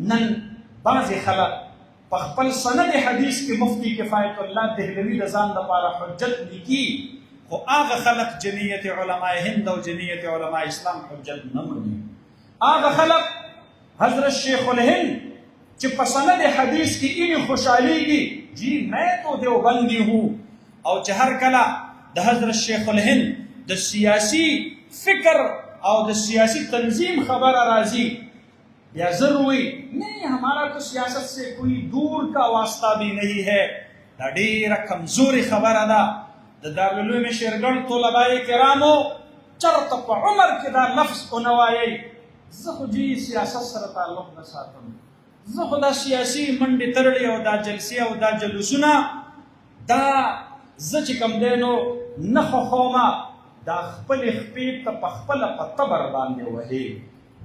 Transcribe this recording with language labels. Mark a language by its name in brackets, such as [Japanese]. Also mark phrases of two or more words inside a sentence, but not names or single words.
[Pashto] نن بعضې خلک په خپل سند حدیث کې مفتی کفایت الله دهلوي د ځان لپاره حجت لیکي، خو هغه خلک جمعیت علماء هند او جمعیت علماء اسلام حجت نه مني. هغه خلک حضرت شیخ الهند چې په سند حدیث کې اینی خوشحالیږي جی [Urdu] میں تو دیوبندی ہوں، [Pashto] او چې هر کله د حضرت شیخ الهند د سیاسی فکر او د سیاسی تنظیم خبره راځي بیا ضرور وي [Urdu] نہیں ہمارا تو سیاست سے کوئی دور کا واسطہ بھی نہیں ہے. [Pashto] دا ډیره کمزوري خبره ده. د دارالعلوم شیرګل طلبای کرامو چرته په عمر کې دا لفظ ونه وایئ زه خو جی سیاست سره تعلق نه ساتم، زه خو دا سیاسي منډې ترړې او دا جلسې او دا جلوسونه دا زه چې کوم دی نو نه خوښومه، دا خپلې خپې ته په خپله په تبر باندې وهې.